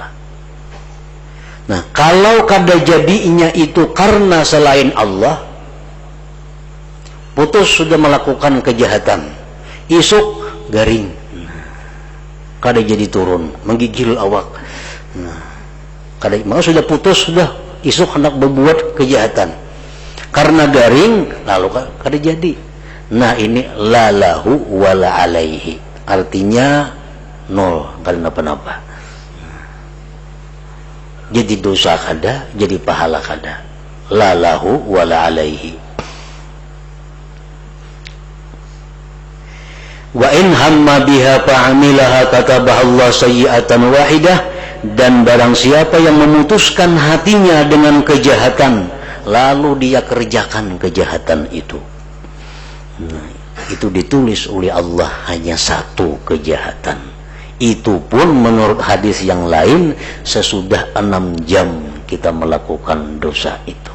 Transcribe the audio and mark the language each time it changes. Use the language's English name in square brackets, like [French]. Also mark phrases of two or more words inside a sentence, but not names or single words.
[Banjar] Nah, kalau kada jadinya itu karena selain Allah, putus sudah melakukan kejahatan, isuk garing, kada jadi turun, menggigil awak. Nah, kada mau sudah putus, sudah isuk hendak berbuat kejahatan, karena garing lalu kada jadi. Nah ini [Arabic] لا له ولا عليه, [Banjar] artinya 0, kada napa-napa. Jadi dosa kada, jadi pahala kada. [Arabic] لا له ولا عليه. وإن هم بها فعملها كتبها الله سيئة واحدة. [Banjar] Dan barang siapa yang memutuskan hatinya dengan kejahatan, lalu dia kerjakan kejahatan itu, nah, itu ditulis oleh Allah hanya 1 kejahatan. Itu pun menurut hadis yang lain sesudah 6 jam kita melakukan dosa itu.